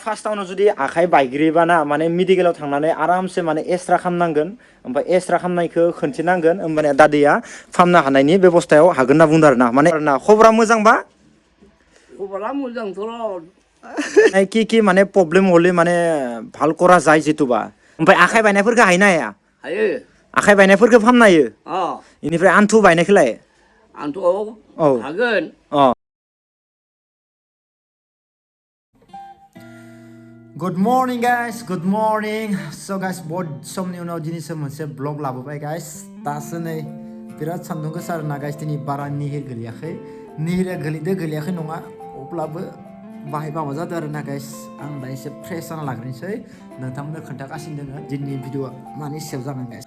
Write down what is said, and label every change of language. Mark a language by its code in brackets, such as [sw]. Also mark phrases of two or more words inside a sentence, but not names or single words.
[brx] फार्स्टआवनो जुदि आखाइ बायग्रोयोबाना माने मेडिकेलाव थांनानै आरामसे माने एक्सरे खालामनांगोन ओमफ्राय एक्सरे खालामनायखौ खोन्थिनांगोन होमबानिया दादैया फाहामनो हानायनि बेबस्थायाव हागोन होनना बुंदों आरोना माने खबरा मोजांबा खबरा मोजांथ' [as] কি মানে প্ৰব্লেম হ'লে মানে ভাল কৰা যায় [brx] जितुबा ओमफ्राय आखाइ बायनायफोरखौ हायोना हाया हायो आखाइ बायनायफोरखौ फाहामनो हायो बेनिफ्राय आन्थु बायनायखौलाय आंथ' हागोन [en] Good morning guys, good morning. So guys, [brx] बहुत समनि उनाव दिनैसो मोनसे ब्लग लाबोबाय guys. दासो नै बिराद सान्दुं गोसा आरोना guys दिनै बारा निहिर गोलैयाखै. निहिरा गोलैयाखै नङा अब्लाबो बाहाय माबा जादों आरोना guys. आं दा एसे फ्रेश जाना लाग्रोनोसै नोंथांमोननो खोन्थागासिनो दोङो दिनैनि भिडिअआ मानि सायाव जागोन guys.